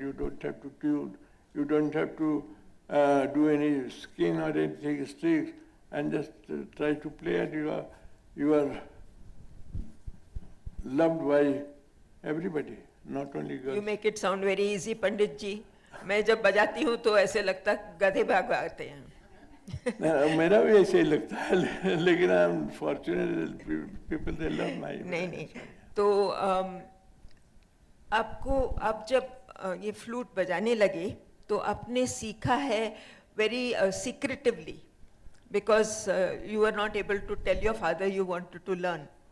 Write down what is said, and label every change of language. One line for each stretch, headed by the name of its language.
English: You don't have to tune, you don't have to do any skin or anything, strings, and just try to play, and you are loved by everybody, not only girls. You make it sound very easy, Pandit ji.
Hindi: मैं जब बजाती हूँ तो ऐसे लगता गधे भाग आते हैं। मेरा भी ऐसे ही लगता है, लेकिन
English: I am fortunate, people they love my.
Hindi: नहीं, तो आप जब ये फ्लूट बजाने लगे तो आपने सीखा है
English: very secretively, because you were not able to tell your father you wanted to learn.